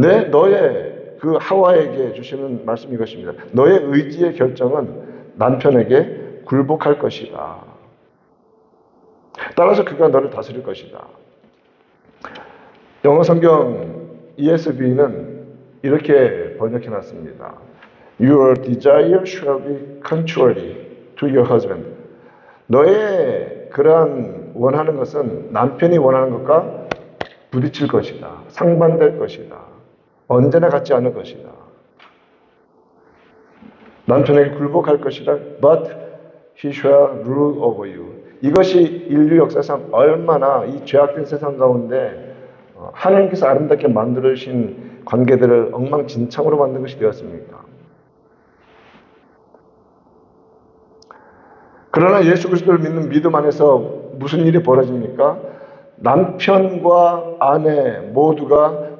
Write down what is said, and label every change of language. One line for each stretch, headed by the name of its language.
Korean: 너의 그 하와에게 주시는 말씀이 이것입니다. 너의 의지의 결정은 남편에게 굴복할 것이다. 따라서 그가 너를 다스릴 것이다. 영어 성경 ESV는 이렇게 번역해 놨습니다.
English: Your desire shall be contrary to your husband.
Korean: 너의 그러한 원하는 것은 남편이 원하는 것과 부딪힐 것이다. 상반될 것이다. 언제나 같지 않을 것이다. 남편에게 굴복할 것이다.
English: But he shall rule over you.
Korean: 이것이 인류 역사상 얼마나 이 죄악된 세상 가운데 하나님께서 아름답게 만들어주신 관계들을 엉망진창으로 만든 것이 되었습니까? 그러나 예수 그리스도를 믿는 믿음 안에서 무슨 일이 벌어집니까? 남편과 아내 모두가